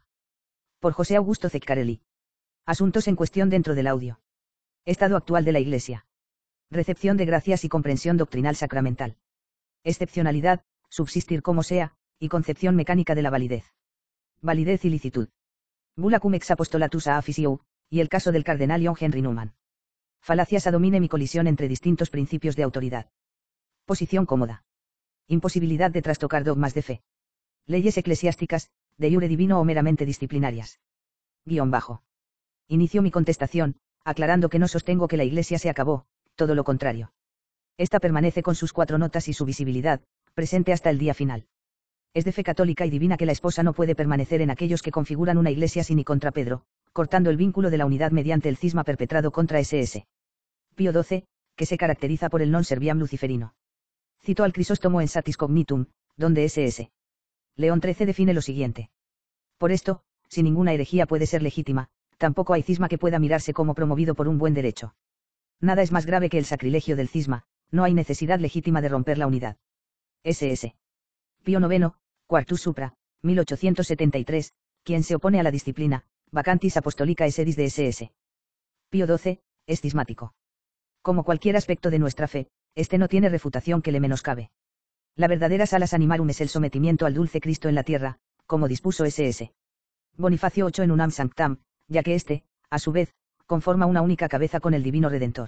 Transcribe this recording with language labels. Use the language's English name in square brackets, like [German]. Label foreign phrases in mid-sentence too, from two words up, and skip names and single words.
[Spanish] Por José Augusto Ceccarelli. Asuntos en cuestión dentro del audio. Estado actual de la Iglesia. Recepción de gracias y comprensión doctrinal sacramental. Excepcionalidad, subsistir como sea, y concepción mecánica de la validez. Validez y licitud. Bula cum ex apostolatus a officio, y el caso del cardenal John Henry Newman. Falacias [Latin] a dominem [Spanish] y colisión entre distintos principios de autoridad. Posición cómoda. Imposibilidad de trastocar dogmas de fe. Leyes eclesiásticas, [Latin] de iure divino [Spanish] o meramente disciplinarias. Guión bajo. Inicio mi contestación, aclarando que no sostengo que la Iglesia se acabó, todo lo contrario. Esta permanece con sus 4 notas y su visibilidad, presente hasta el día final. Es de fe católica y divina que la esposa no puede permanecer en aquellos que configuran una Iglesia sin y contra Pedro, cortando el vínculo de la unidad mediante el cisma perpetrado contra S.S. Pío XII, que se caracteriza por el [Latin] non serviam [Spanish] luciferino. Cito al Crisóstomo en Satis Cognitum, donde S.S. León XIII define lo siguiente. Por esto, si ninguna herejía puede ser legítima, tampoco hay cisma que pueda mirarse como promovido por un buen derecho. Nada es más grave que el sacrilegio del cisma, no hay necesidad legítima de romper la unidad. S.S. Pío IX, Quartus Supra, 1873, quien se opone a la disciplina, vacantis apostolica sedis de S.S. Pío XII, es cismático. Como cualquier aspecto de nuestra fe, este no tiene refutación que le menoscabe. La verdadera [Latin] salas animarum [Spanish] es el sometimiento al dulce Cristo en la tierra, como dispuso S.S. Bonifacio VIII en Unam Sanctam, ya que éste, a su vez, conforma una única cabeza con el divino Redentor.